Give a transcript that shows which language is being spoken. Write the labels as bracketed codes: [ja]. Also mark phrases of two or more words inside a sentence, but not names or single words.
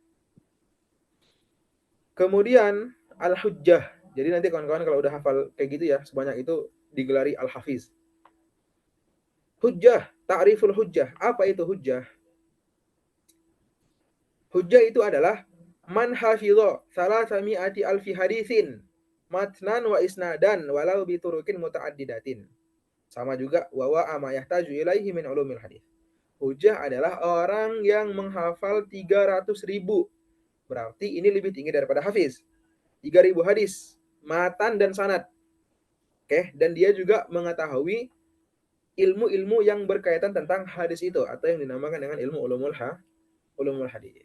[id] Kemudian al-hujjah. Jadi nanti kawan-kawan kalau udah hafal kayak gitu ya, sebanyak itu digelari al-hafiz. Hujjah, [ar] تعريف الحجة. [id] Apa itu hujjah? [ar] Hujjah itu adalah من حفظ 300 ألف حديث متنا وإسنادا ولو بطرق متعددة. Sama juga وما يحتاج إليه من علوم الحديث. [id] Hujjah adalah orang yang menghafal 300.000. Berarti ini lebih tinggi daripada hafiz. 3.000 hadis, matan dan sanad. Oke, dan dia juga mengetahui ilmu-ilmu yang berkaitan tentang hadis itu atau yang dinamakan dengan ilmu ulumul hadis.